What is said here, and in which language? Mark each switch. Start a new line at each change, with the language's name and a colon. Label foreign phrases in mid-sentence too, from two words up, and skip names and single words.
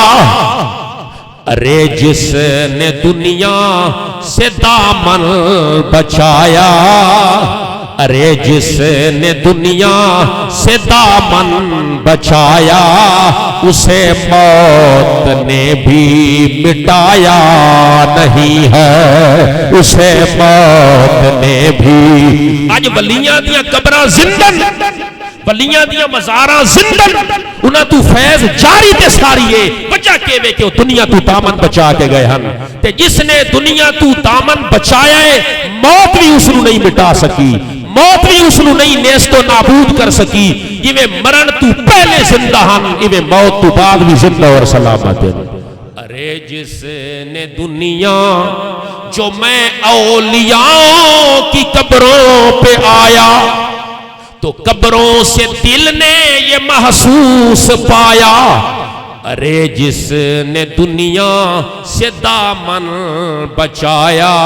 Urdu: ارے جس نے دنیا سے دامن بچایا ارے جس نے دنیا سے دامن بچایا اسے موت نے بھی مٹایا نہیں ہے اسے موت نے بھی.
Punjabi: آج ولیاں دیاں قبراں زندن ولیاں دیاں مزاراں زندن انہاں تو فیض جاری تے ساری ہے بچا کے وے کہ دنیا تو دامن بچا کے گئے ہن تے جس نے دنیا تو دامن بچایا ہے موت بھی اس نو نہیں مٹا سکی موت بھی اس نو نہیں نیست و نابود کر سکی. یہ مرن تو پہلے زندہ ہن یہ موت تو بعد بھی زندہ اور سلامت ہے.
Urdu: ارے جس نے دنیا جو میں اولیاء کی قبروں پہ آیا تو قبروں سے دل نے یہ محسوس پایا ارے جس نے دنیا سے دامن بچایا